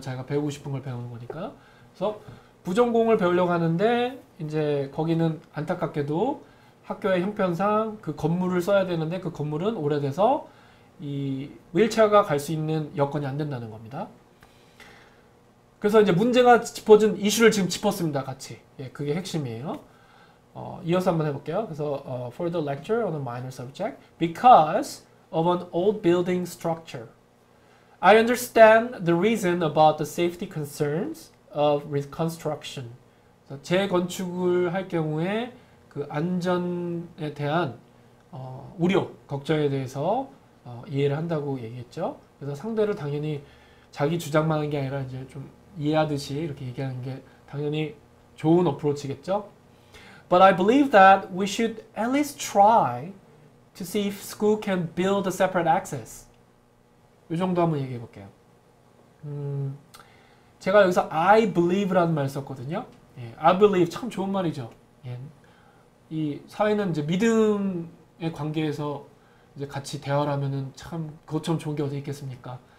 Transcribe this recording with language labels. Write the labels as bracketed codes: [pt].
[ko] 자기가 배우고 싶은 걸 배우는 거니까. 그래서 부전공을 배우려고 하는데 이제 거기는 안타깝게도 학교의 형편상 그 건물을 써야 되는데 그 건물은 오래돼서 이 휠체어가 갈 수 있는 여건이 안 된다는 겁니다. 그래서 이제 문제가 짚어준 이슈를 지금 짚었습니다. 같이. 예, 그게 핵심이에요. 이어서 한번 해볼게요. 그래서 [en] for the lecture on a minor subject because of an old building structure. I understand the reason about the safety concerns of reconstruction. [ko] 재건축을 할 경우에 그 안전에 대한 우려, 걱정에 대해서 이해를 한다고 얘기했죠. 그래서 상대를 당연히 자기 주장만 하는 게 아니라 이제 좀 이해하듯이 이렇게 얘기하는 게 당연히 좋은 어프로치겠죠. [en] But I believe that we should at least try to see if school can build a separate access. [ko] 이 정도 한번 얘기해 볼게요. 제가 여기서 [en] I believe [ko] 라는 말을 썼거든요. 예, I believe 참 좋은 말이죠. 예, 이 사회는 이제 믿음의 관계에서 이제 같이 대화를 하면은 참 그것처럼 좋은 게 어디 있겠습니까?